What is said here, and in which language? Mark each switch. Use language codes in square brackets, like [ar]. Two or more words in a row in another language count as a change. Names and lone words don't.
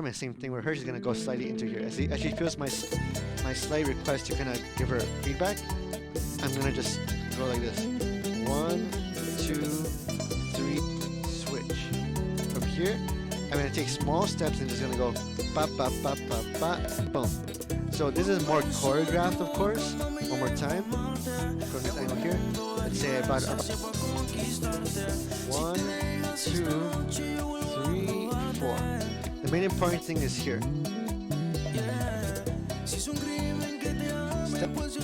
[en] And same thing with her. She's gonna go slightly into here. As she feels my slight request to kind of give her feedback, I'm gonna just go like this. 1, 2, 3, switch. From here, I'm gonna take small steps and just gonna go ba ba ba ba ba boom. So this is more choreographed, of course. One more time. From this angle here. Let's say about 1, 2, 3, 4. The main important thing is here. Step.